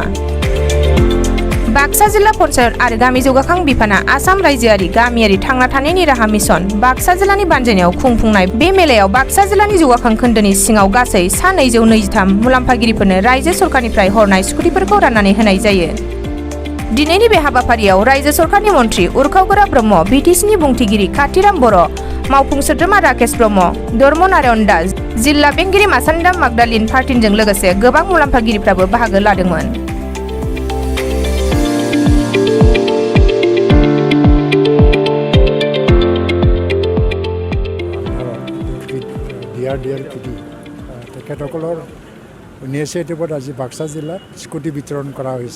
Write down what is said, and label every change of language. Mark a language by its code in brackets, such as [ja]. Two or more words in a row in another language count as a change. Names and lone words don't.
[brx] बाक्सा जिल्ला पन्चायत आरो गामि जौगाखां बिफाना आसाम रायजोआरि गामियारि थांना थानायनि राहा मिशन बाक्सा जिल्लानि बानजायनायाव खुंफुंनाय बे मेलायाव बाक्सा जिल्लानि जौगाखां खोन्दोनि सिङाव गासै सा 223 मुलाम्फागिरिफोरनो रायजो सरकारनिफ्राय हरनाय स्कुटिफोरखौ राननानै होनाय जायो। दिनैनि बे हाबाफारियाव रायजो सरकारनि मन्थ्रि उरखाव ब्रह्म, बिटिसिनि बुंथिगिरि कातिराम बर', मावफुं सोद्रोमा राकेश ब्रह्म, धर्म नारायण दास, जिल्ला बेंगिरि मासान्दा मागदालिन पार्टिनजों लोगोसे गोबां मुलाम्फागिरिफ्राबो बाहागो लादोंमोन। [as] তেখেতসকলৰ ইনিচিয়েটিভত আজি বাক্সা জিলাত স্কুটি বিতৰণ কৰা হৈছে।